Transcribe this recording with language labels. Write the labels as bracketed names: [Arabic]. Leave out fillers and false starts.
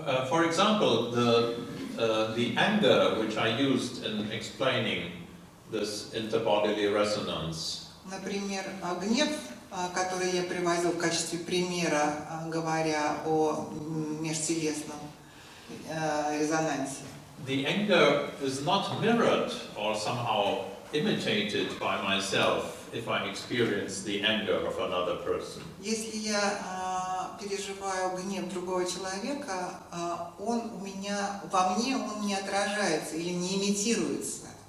[English] For example, the anger which I used in explaining this interbodily resonance. [Russian] Например, гнев, который я приводил в качестве примера, говоря о межтелесном резонансе. [English] The anger is not mirrored or somehow imitated by myself if I experience the anger of another person. [Russian] Если я переживаю гнев другого человека, он во мне он не отражается или не имитируется.